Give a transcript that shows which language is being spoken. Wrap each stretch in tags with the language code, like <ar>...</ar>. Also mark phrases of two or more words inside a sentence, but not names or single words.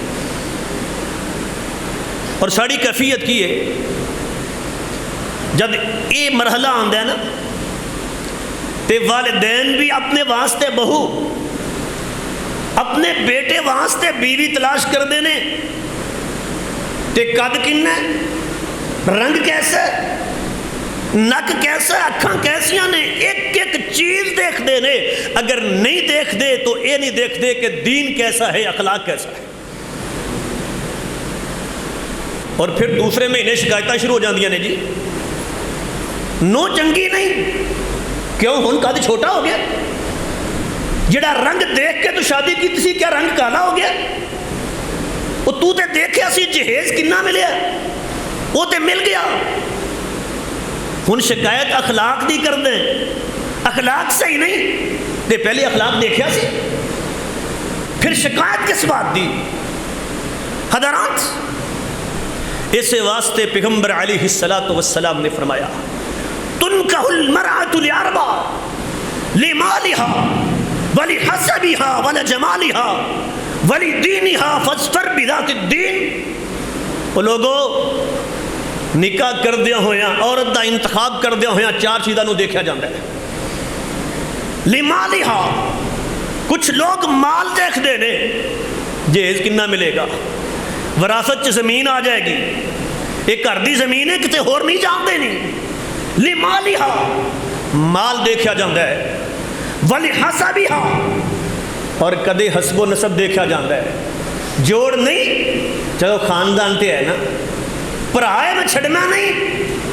<pa>اور ساری کیفیت کی ہے جب یہ مرحلہ آندا ہے نا تے والدین بھی اپنے واسطے بہو، اپنے بیٹے واسطے بیوی تلاش کر دینے، تے قد کنا ہے، رنگ کیسا ہے، نک کیسا ہے، اکھاں کیسیاں نے، ایک ایک چیز دیکھ دے نے۔ اگر نہیں دیکھ دے تو یہ نہیں دیکھ دے کہ دین کیسا ہے، اخلاق کیسا ہے۔ اور پھر دوسرے مہینے شکایتیں شروع ہو جاندیاں نے، جی نو چنگی نہیں، کیوں ہن قد چھوٹا ہو گیا؟ جڑا رنگ دیکھ کے تو شادی کی سی کیا رنگ کالا ہو گیا؟ وہ تو تے دیکھیا سی جہیز کنا ملیا، وہ تے مل گیا۔ ہن شکایت اخلاق دی کر دیں، اخلاق صحیح نہیں تے پہلے اخلاق دیکھیا سی، پھر شکایت کس بات دی؟ حضرات اس واسطے پیغمبر</pa> <ar>علیہ السلام</ar> <pa>نے فرمایا</pa> <ar>تنکح المرأة لأربع لمالها ولحسبها ولجمالها ولدینها فاظفر بذات الدین۔</ar> <pa>وہ لوگوں نکاح کردیا ہویا عورت دا انتخاب کردیا ہویا چار چیزاں نو دیکھا جاندہ ہے۔ لمالها کچھ لوگ مال دیکھ دے نے، جہیز کنا ملے گا، وراثت چ زمین آ جائے گی، ایک گھر دی زمین ہے کتے ہور نہیں جانتے نہیں۔ لمالها مال دیکھا جاندہ ہے، ولحسبها اور کدے حسب و نسب دیکھا جاندہ ہے، جوڑ نہیں چلو خاندان تے ہے نا، پرائے میں چھڑنا نہیں۔</pa>